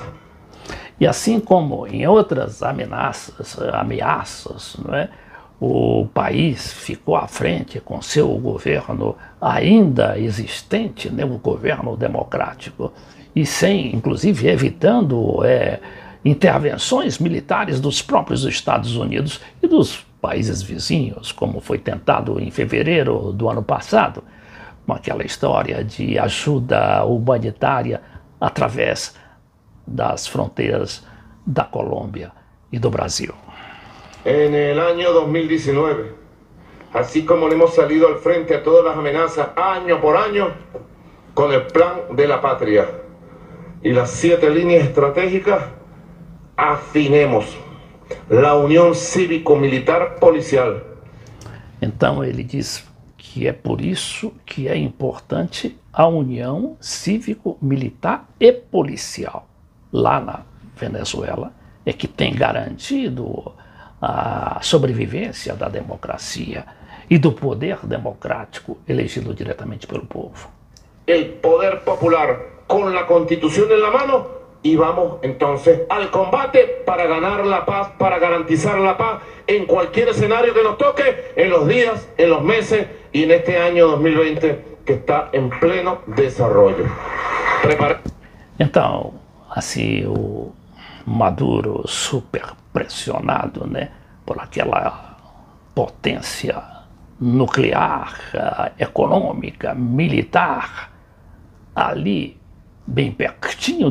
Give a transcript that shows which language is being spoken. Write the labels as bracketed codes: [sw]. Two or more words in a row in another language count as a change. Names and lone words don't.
[pt] E assim como em outras ameaças, não é? O país ficou à frente com seu governo ainda existente, né? O governo democrático, e sem, inclusive, evitando intervenções militares dos próprios Estados Unidos e dos países vizinhos, como foi tentado em fevereiro do ano passado, com aquela história de ajuda humanitária através das fronteiras da Colômbia e do Brasil. [es] En el año 2019, así como le hemos salido al frente a todas las amenazas año por año, con el plan de la patria y las 7 líneas estratégicas, afinemos la unión cívico-militar policial. [pt] Então ele diz que é por isso que é importante a união cívico-militar e policial lá na Venezuela, é que tem garantido a sobrevivência da democracia e do poder democrático elegido diretamente pelo povo. [es] El poder popular con la Constitución en la mano y vamos entonces al combate para ganar la paz, para garantizar la paz en cualquier escenario que nos toque en los días, en los meses y en este año 2020 que está en pleno desarrollo. [pt] Então, assim, o Maduro super pressionado, né, por aquela potência nuclear, econômica, militar, ali bem pertinho